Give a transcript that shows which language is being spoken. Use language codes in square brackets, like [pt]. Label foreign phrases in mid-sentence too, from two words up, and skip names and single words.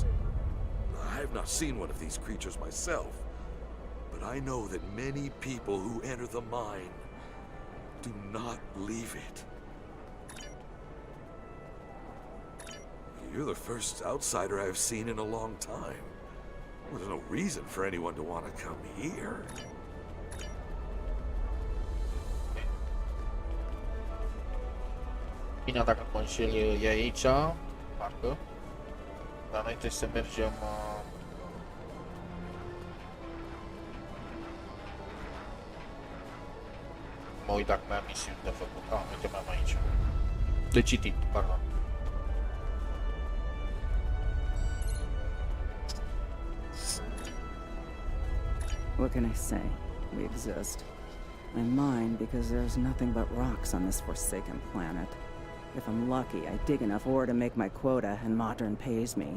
[en] I have not seen one of these creatures myself, but I know that many people who enter the mine do not leave it. You're the first outsider I've seen in a long time. There's no reason for anyone to want to come here. [ro] Bine, dacă mă înșel, e aici, parcă. Dar noi trebuie să mergem... Mă uit dacă mai am misiuni de făcut. Uite, mai am aici. De citit, pardon. [en] What can I say? We exist. I mine because there's nothing but rocks on this forsaken planet. If I'm lucky, I dig enough ore to make my quota and Modern pays me.